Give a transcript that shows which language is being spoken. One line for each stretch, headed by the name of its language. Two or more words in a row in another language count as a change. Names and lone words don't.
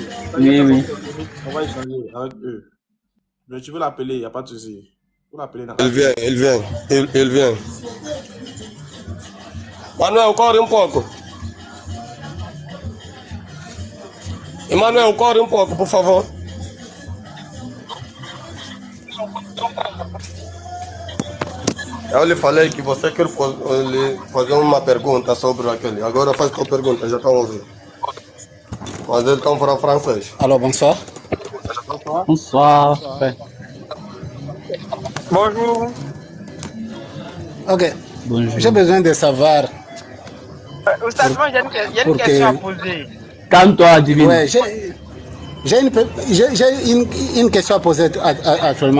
French: Oui. On va échanger avec eux. Mais tu veux l'appeler, il n'y a pas de souci. Vous l'appelez. Il vient. Manuel, encore un pouco.
Portuguese: Emmanuel,
French: encore un
Portuguese: pouco, por favor. Eu lhe falei que você quer fazer uma pergunta sobre aquele. Agora faz tua pergunta, já estão ouvindo. Mas eles estão para francês.
French: Alors, bonsoir. Bonsoir. Bonjour. Ok. Bonjour. J'ai besoin de savoir. Oustaz, il y a une question à poser. Calme-toi, Divine. Ouais, j'ai une question à poser actuellement.